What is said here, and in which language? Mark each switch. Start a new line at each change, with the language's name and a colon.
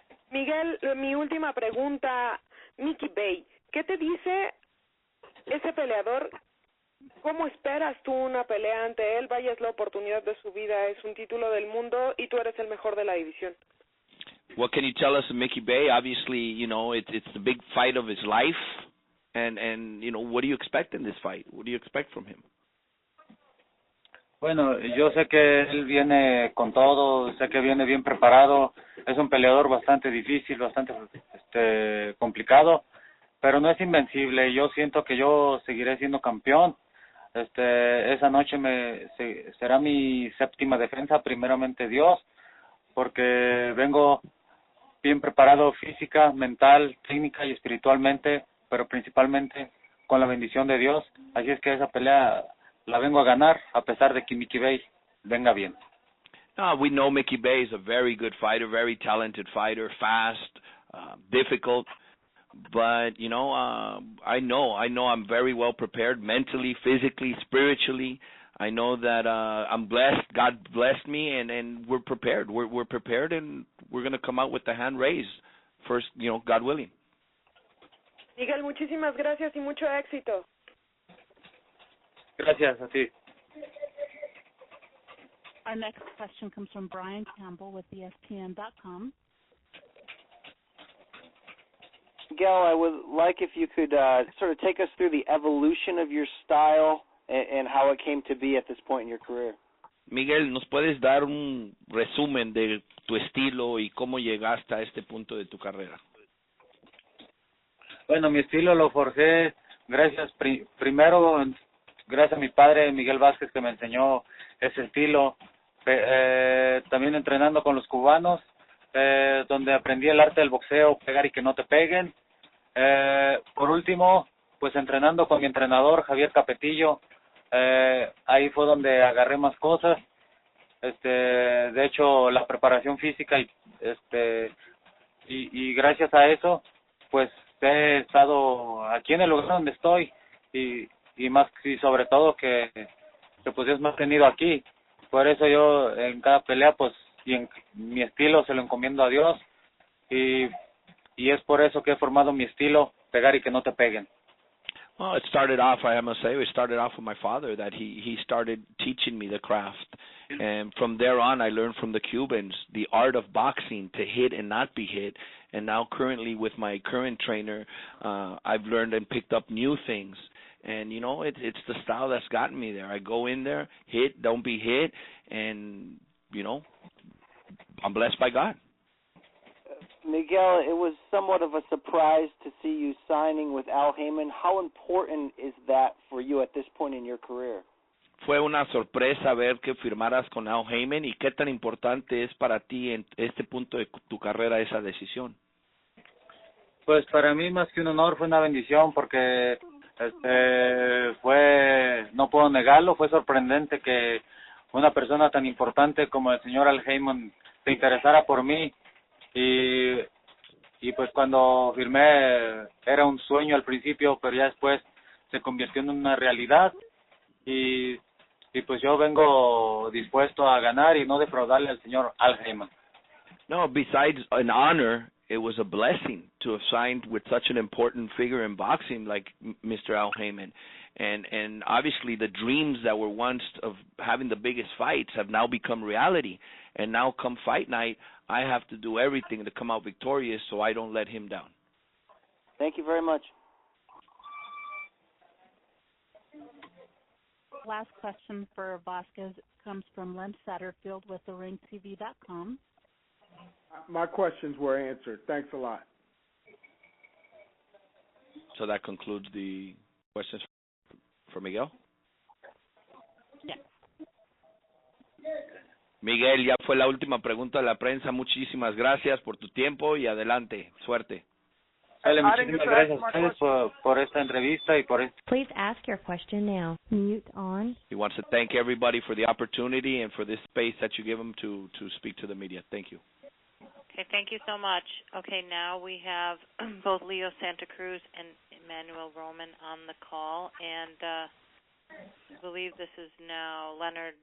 Spanish: Miguel, mi última pregunta, Mickey Bay, ¿qué te dice ese peleador? ¿Cómo esperas tú una pelea ante él? Vaya, es la oportunidad de su vida, es un título del mundo y tú eres el mejor de la división.
English: What can you tell us of Mickey Bay? Obviously, it's the big fight of his life, and what do you expect in this fight? What do you expect from him?
Spanish: Bueno, yo sé que él viene con todo, sé que viene bien preparado, es un peleador bastante difícil, bastante complicado, pero no es invencible. Yo siento que yo seguiré siendo campeón. Esa noche será mi séptima defensa, primeramente Dios, porque vengo bien preparado física, mental, técnica y espiritualmente, pero principalmente con la bendición de Dios. Así es que esa pelea la vengo a ganar, a pesar de que Mickey Bay venga bien.
English: We know Mickey Bay is a very good fighter, very talented fighter, fast, difficult. But, I know I'm very well prepared mentally, physically, spiritually. I know that I'm blessed. God blessed me, and we're prepared. We're prepared, and we're going to come out with the hand raised first, God willing.
Spanish: Miguel, muchísimas gracias y mucho éxito. Gracias a ti.
English: Our next question comes from Brian Campbell with ESPN.com. Miguel, I would like if you could sort of take us through the evolution of your style and how it came to be at this point in your career.
Spanish: Miguel, ¿nos puedes dar un resumen de tu estilo y cómo llegaste a este punto de tu carrera? Bueno, mi estilo lo forjé primero gracias a mi padre Miguel Vázquez, que me enseñó ese estilo. También entrenando con los cubanos, donde aprendí el arte del boxeo, pegar y que no te peguen. Por último, pues entrenando con mi entrenador Javier Capetillo, ahí fue donde agarré más cosas. De hecho, la preparación física y gracias a eso, pues he estado aquí en el lugar donde estoy y sobre todo que pues Dios me ha tenido aquí. Por eso yo en cada pelea pues y en mi estilo se lo encomiendo a Dios y es por eso que he formado mi estilo, pegar y que no te peguen.
English: Well, it started off with my father, that he started teaching me the craft. And from there on, I learned from the Cubans the art of boxing, to hit and not be hit. And now currently with my current trainer, I've learned and picked up new things. And, it's the style that's gotten me there. I go in there, hit, don't be hit, and, I'm blessed by God. Miguel, it was somewhat of a surprise to see you signing with Al Haymon. How important is that for you at this point in your career?
Spanish: Fue una sorpresa ver que firmaras con Al Haymon, y qué tan importante es para ti en este punto de tu carrera esa decisión. Pues para mí más que un honor fue una bendición, porque no puedo negarlo, fue sorprendente que una persona tan importante como el señor Al Haymon se interesara por mí. Y pues cuando firmé era un sueño al principio, pero ya después se convirtió en una realidad y pues yo vengo dispuesto a ganar y no defraudarle al señor Al Haymon.
English: No, besides an honor, it was a blessing to have signed with such an important figure in boxing like Mr. Al Haymon. And obviously the dreams that were once of having the biggest fights have now become reality. And now come fight night, I have to do everything to come out victorious so I don't let him down. Thank you very much. Last question for Vasquez comes from Len Satterfield with TheRingTV.com. My questions were answered. Thanks a lot. So that concludes the questions for Miguel? Yes.
Spanish: Miguel, ya fue la última pregunta de la prensa. Muchísimas gracias por tu tiempo y adelante. Suerte. Muchísimas gracias a ustedes por esta entrevista y por esto.
English: Please ask your question now. Mute on. He wants to thank everybody for the opportunity and for this space that you give him to speak to the media. Thank you. Okay, thank you so much. Okay, now we have both Leo Santa Cruz and Emmanuel Roman on the call, and I believe this is now Leonard.